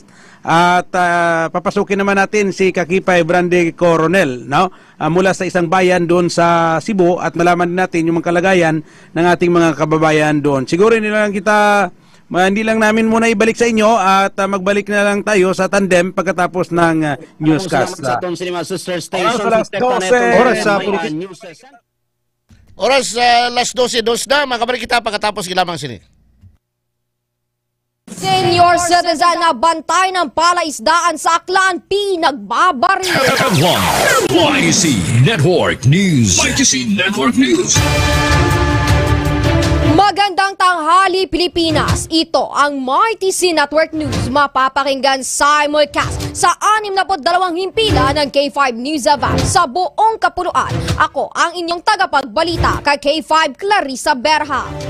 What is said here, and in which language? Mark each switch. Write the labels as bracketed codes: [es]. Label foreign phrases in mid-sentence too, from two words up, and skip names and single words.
[tl] At papasukin naman natin si Kakipay Brande Coronel, no? Mula sa isang bayan doon sa Cebu, at malaman din natin yung mga kalagayan ng ating mga kababayan doon. Siguro hindi lang namin muna ibalik sa inyo at magbalik na lang tayo sa tandem pagkatapos ng newscast. [hil] Oras las 12:02 na, makabalik kita pagkatapos ilamang sini. [tl] Senior citizen na bantay ng palaisdaan sa Aklan, pinagbabaril. MYTC Network News. MYTC Network News. Magandang tanghali, Pilipinas. Ito ang MyTC Network News. Mapapakinggan simulcast sa 62 himpilan ng K5 News Event sa buong kapuluan. Ako ang inyong tagapagbalita kay K5 Clarissa Berha.